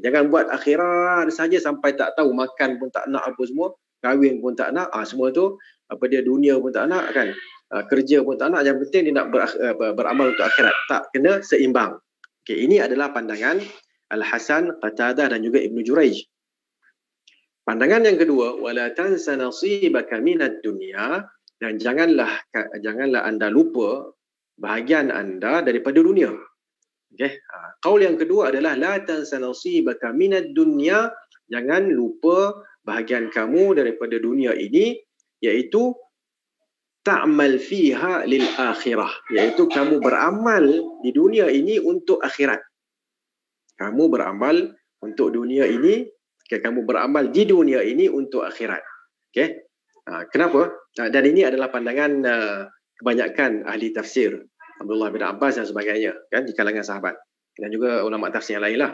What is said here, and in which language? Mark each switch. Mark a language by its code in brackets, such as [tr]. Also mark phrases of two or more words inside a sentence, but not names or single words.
[ms] Jangan buat akhirat saja sampai tak tahu, makan pun tak nak apa semua, kahwin pun tak nak, semua tu dunia pun tak nak kan, kerja pun tak nak, yang penting dia nak beramal untuk akhirat. Tak, kena seimbang. Okay, ini adalah pandangan Al-Hasan, Qatadah dan juga Ibnu Jurayj. Pandangan yang kedua, [ar] ولا تنس نصيبك من الدنيا, [ms] dan janganlah anda lupa bahagian anda daripada dunia. Okay. Qaul yang kedua adalah [ar] لا تنس نصيبك من الدنيا, [ms] jangan lupa bahagian kamu daripada dunia ini, iaitu [ar] تعمل فيها للآخرة, [ms] iaitu kamu beramal di dunia ini untuk akhirat. Kamu beramal untuk dunia ini, kamu beramal di dunia ini untuk akhirat. Okay. Kenapa? Dan ini adalah pandangan kebanyakan ahli tafsir, Abdullah bin Abbas dan sebagainya, kan, di kalangan sahabat, dan juga ulama tafsir yang lain lah.